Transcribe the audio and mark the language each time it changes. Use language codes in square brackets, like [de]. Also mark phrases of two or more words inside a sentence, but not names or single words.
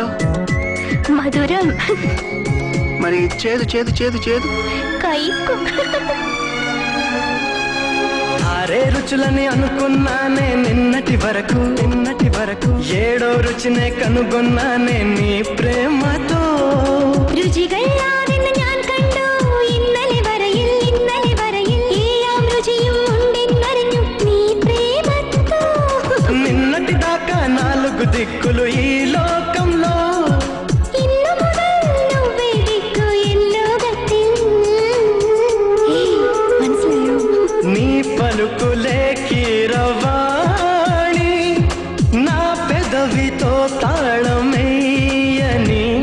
[te] మధురం. మరి చేదు చేదు చేదు చేదు కైకు. 6 రుచులని అనుకున్నానే నిన్నటి వరకు 7వ రుచినే కనుగొన్నానే నీ ప్రేమతో [ml] രുചികളാ നിന്നെ ഞാൻ കണ്ടു ഇന്നലെ വരയിൽ എല്ലാം രുചിയും ഉണ്ടെന്നറിഞ്ഞു നീ പ്രേമത്തോ [te] నిన్నటి దాకా 4 దిక్కులు ఈ లోకంలో [ml] ഇന്നു മുതൽ [te] నువ్వే దిక్కు [ml] ఎన్ లోകത്തിൽ. മനസ്സിലായോ? [te] నీ పలుకులే కీరవాణి నా పెదవితో తాళమేయని